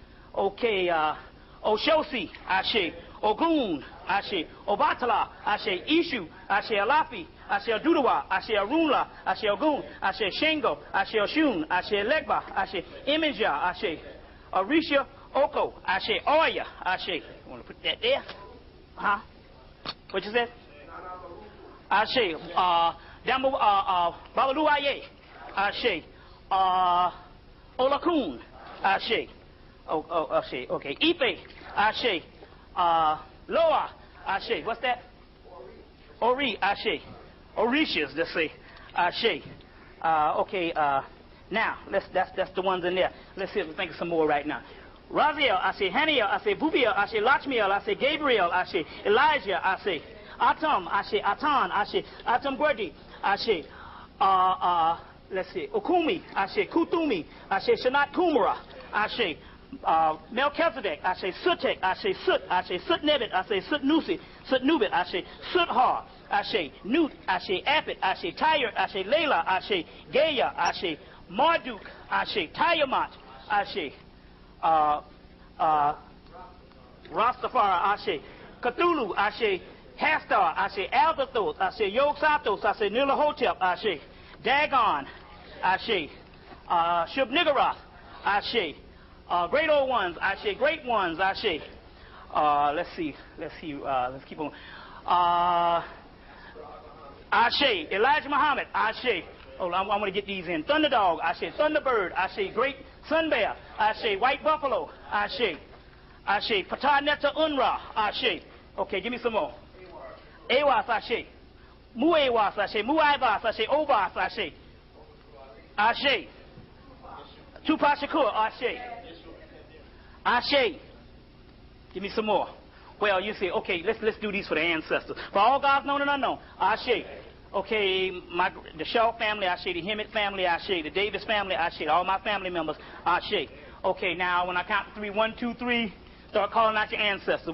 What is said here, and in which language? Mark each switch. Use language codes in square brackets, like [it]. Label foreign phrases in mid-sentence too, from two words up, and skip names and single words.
[en] Oshosi, Ashe Ogun, Ashe Obatala, Ashe Ishu, Ashe Alafi, Ashe Adudawa, Ashe Arunla, Ashe Ogun, Ashe Shengo, Ashe Oshun, Ashe Legba, Ashe Imija, Ashe Arisha Oko, Ashe Oya, Ashe. You want to put that there? What you said? Ashe Dambo Babalu Aye, Ashe. Olakun, Ashe. Ashe. Okay. Ipe, Ashe. Loa, Ashe. What's that? Ori, Ashe. Orishas, let's say. Ashe. Okay. Now, that's the ones in there. Let's see if we think of some more right now. Raziel, Ashe. Haniel, Ashe. Bubiel, Ashe. Lachmiel, Ashe. Gabriel, Ashe. Elijah, Ashe. Atam, Ashe. Atan, Ashe. Atam Gwerdi, Ashe. Let's see. Okumi, Ashe. Kutumi, Ashe. Shanat Kumara, Ashe. Melchizedek, Ashe. Sutek, Ashe. Sut, Ashe. Sutnebit, Ashe. Sutnusi, Sutnubit, Ashe. Suthar, Ashe. Nut, Ashe. Apit, Ashe. Tyre, Ashe. Layla, Ashe. Gaya, Ashe. Marduk, Ashe. Tiamat, Ashe. Rastafari, Ashe. Cthulhu, Ashe. Hastar, Ashe. Albathos, Ashe. Yog-Sathos, Ashe. Nilahotep, Ashe. Dagon, Ashe. Shub-Niggurath, Ashe. Great old ones, Ashe. Great ones, Ashe. Let's see. Let's keep on. Ashe. Elijah Muhammad, Ashe. Oh, I want to get these in. Thunderdog, Ashe. Thunderbird, Ashe. Great Sun Bear, Ashe. White Buffalo, Ashe. Ashe. Patah Neta Unra, Ashe. Okay, give me some more. Awas, Ashe. Muewas, Ashe. Muaivas, Ashe. Ovas, Ashe. Ashe. Tupac Shakur, Ashe. Ashe. Give me some more. Well, you say, okay, let's do these for the ancestors. For all gods known and unknown, Ashe. Okay, the Shaw family, Ashe. The Hemmitt family, Ashe. The Davis family, Ashe. All my family members, Ashe. Okay, now when I count to 3, 1, 2, 3, start calling out your ancestors.